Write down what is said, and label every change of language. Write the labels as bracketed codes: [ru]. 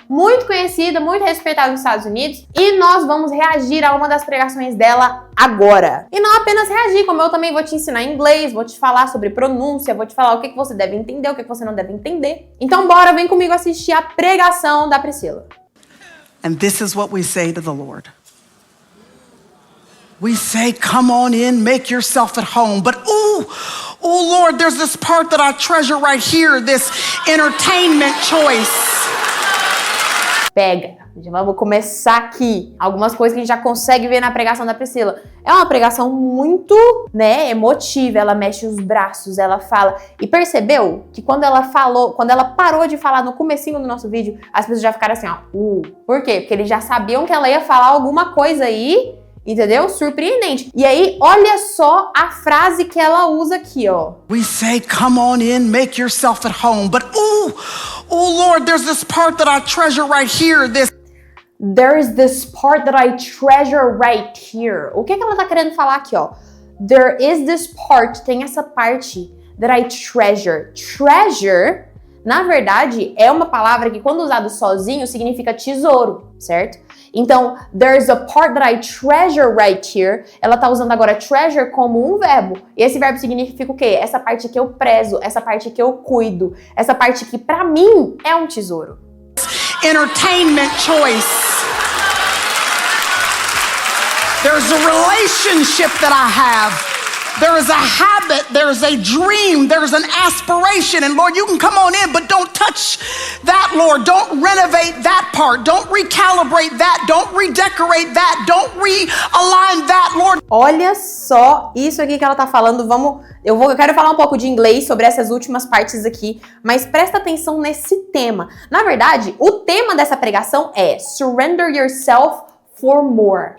[pt] Muito conhecida, muito respeitada nos Estados Unidos. E nós vamos reagir a uma das pregações dela agora. E não apenas reagir, como eu também vou te ensinar inglês, vou te falar sobre pronúncia, vou te falar o que você deve entender, o que você não deve entender. Então bora, vem comigo assistir a pregação da Priscilla. [en] And this is what we say to the Lord. We say, come on in, make yourself at home. But oh Lord, there's this part that I treasure right here, this entertainment choice. [pt] Pega, já vamos começar aqui. Algumas coisas que a gente já consegue ver na pregação da Priscilla. É uma pregação muito, emotiva. Ela mexe os braços, ela fala. E percebeu que quando ela parou de falar no comecinho do nosso vídeo, as pessoas já ficaram assim, ó. Por quê? Porque eles já sabiam que ela ia falar alguma coisa aí, entendeu? Surpreendente. E aí, olha só a frase que ela usa aqui, ó. [en] We say, come on in, make yourself at home. But oh Lord, there's this part that I treasure right here, There's this part that I treasure right here. [pt] O que ela tá querendo falar aqui, ó? [en] There is this part, [pt] tem essa parte [en] that I treasure. [pt] Treasure, na verdade, é uma palavra que quando usado sozinho significa tesouro, certo? [en] Então, there's a part that I treasure right here. [pt] Ela tá usando agora treasure como um verbo. E esse verbo significa o quê? Essa parte que eu prezo, essa parte que eu cuido, essa parte que pra mim é um tesouro. [en] Entertainment choice. There's a relationship that I have. There is a habit, there's a dream, there's an aspiration. And Lord, you can come on in, but don't touch that, Lord. Don't renovate that part. Don't recalibrate that. Don't redecorate that. Don't realign that, Lord. [pt] Olha só isso aqui que ela tá falando. Eu quero falar um pouco de inglês sobre essas últimas partes aqui, mas presta atenção nesse tema. Na verdade, o tema dessa pregação é [en] Surrender Yourself for More.